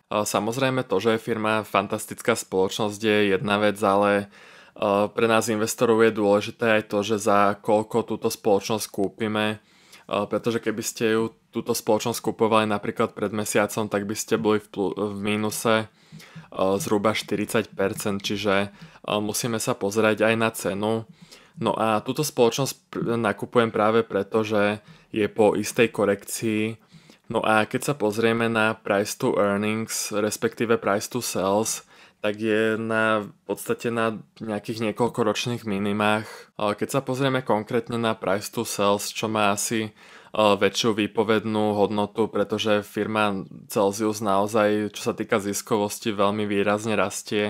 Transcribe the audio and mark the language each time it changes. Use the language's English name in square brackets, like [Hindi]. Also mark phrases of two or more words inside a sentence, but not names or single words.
[Slovak] Samozrejme to, že je firma fantastická spoločnosť je jedna vec, ale pre nás investorov je dôležité aj to, že za koľko túto spoločnosť kúpime, pretože keby ste túto spoločnosť kúpovali napríklad pred mesiacom, tak by ste boli v mínuse zhruba 40%, čiže musíme sa pozerať aj na cenu. No a túto spoločnosť nakupujem práve preto, že je po istej korekcii. No a keď sa pozrieme na [English] price to earnings, [Slovak] respektíve [English] price to sales, [Slovak] tak je v podstate na nejakých niekoľkoročných minimách. Keď sa pozrieme konkrétne na [English] price to sales, [Slovak] čo má asi väčšiu výpovednú hodnotu, pretože firma Celsius naozaj, čo sa týka ziskovosti, veľmi výrazne rastie.